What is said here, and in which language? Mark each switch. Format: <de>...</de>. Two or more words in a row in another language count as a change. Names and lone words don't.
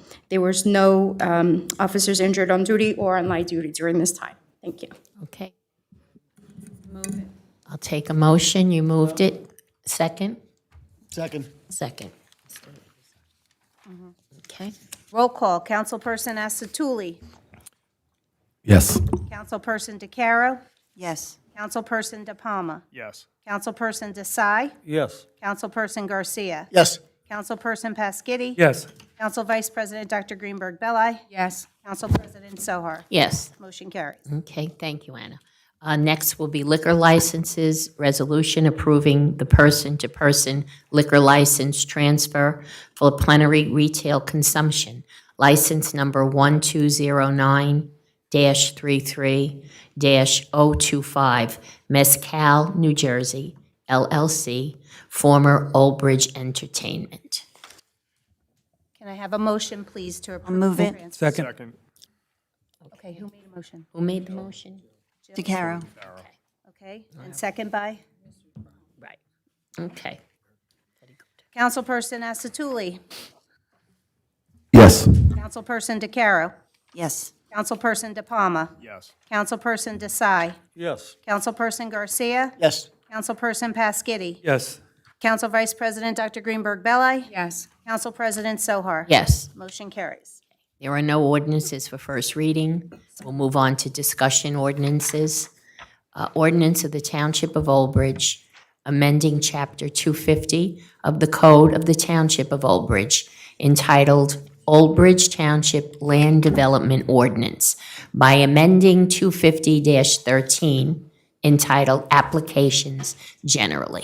<en>There was no officers injured on duty or on light duty during this time. Thank you. Okay. I'll take a motion. You moved it. Second? Second. Second. Okay. Roll call. Councilperson Asatuli. Yes. Councilperson DeCaro. Yes. Councilperson DePalma. Yes. Councilperson Desai. Yes. Councilperson Garcia. Yes. Councilperson Paschetti. Yes. Council Vice President Dr. Greenberg Belli. Yes. Council President Sohar. Yes. Motion carries. Okay, thank you, Anna. Next will be liquor licenses, resolution approving the person-to-person liquor license transfer for plenary retail consumption. License number 1209 2023-025, Mezcal, New Jersey, LLC, former Old Bridge Entertainment. Can I have a motion, please, to approve? move the it. transfer? Second. Second. Okay, who made a motion? Who made the motion? DeCaro. Okay, and second by? Right. Okay. Councilperson Asatuli. Yes. Councilperson DeCaro. Yes. Councilperson De Palma. Yes. Councilperson Desai. Yes. Councilperson Garcia. Yes. Councilperson Paskitty. Yes. Council Vice President Dr. Greenberg Belli. Yes. Council President Sohar. Yes. Motion carries. There are no ordinances for first reading. We'll move on to discussion ordinances. Ordinance of the Township of Old Bridge, amending Chapter 250 of the Code of the Township of Old Bridge, entitled Old Bridge Township Land Development Ordinance, by amending 250-13, entitled Applications Generally.</en>